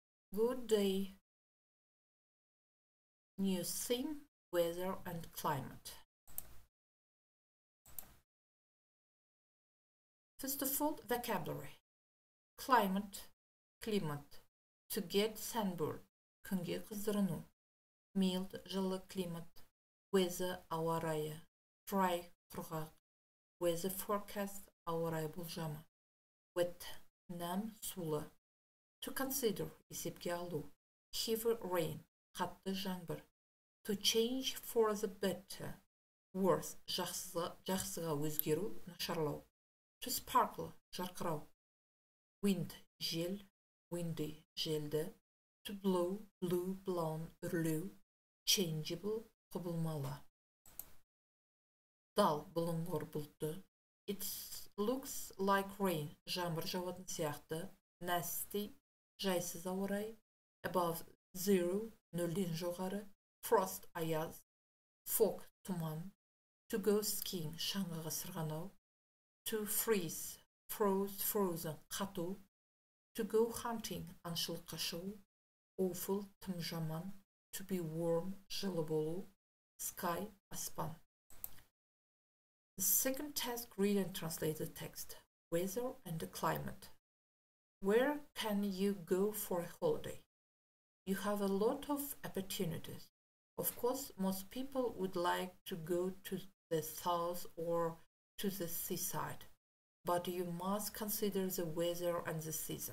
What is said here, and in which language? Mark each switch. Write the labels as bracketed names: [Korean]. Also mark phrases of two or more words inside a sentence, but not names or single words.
[English] Good day. New theme, weather and climate. First of all, vocabulary. Climate, климат. To get sunburned, [Kazakh] күнге қыздырыну. Mild, жылы климат. Weather, ауа райы. Dry, құрғақ. [English] Weather forecast, [Kazakh] ауа райы болжамы. Wet, нам, сулы. [English] To consider, [Kazakh] есепке алу. [English] Heavy rain, [Kazakh] қатты жаңбыр. [English] To change for the better. Worse, [Kazakh] жақсыға өзгеру, нашарлау. [English] To sparkle, [Kazakh] жарқырау. Wind, жел. Windy, желді. [English] To blow, blue, blown, [Kazakh] үрлеу. Changeable, құбылмалы. Dull, бұлыңғыр, бұлтты. [English] It looks like rain, [Kazakh] жаңбыр жауатын сияқты. Nasty, жайсыз ауа райы. [English] Above zero, [Kazakh] нөлден жоғары. Frost, аяз. Fog, тұман. [English] To go skiing, [Kazakh] шаңғыға сырғанау. [English] To freeze, froze, frozen, қату. To go hunting, [Kazakh] аңшылыққа шығу. Awful, тым жаман. [English] To be warm, [Kazakh] жылы болу. Sky, аспан. [English] The second task, read and translate the text. Weather and the climate. Where can you go for a holiday? You have a lot of opportunities. Of course, most people would like to go to the south or to the seaside, but you must consider the weather and the season.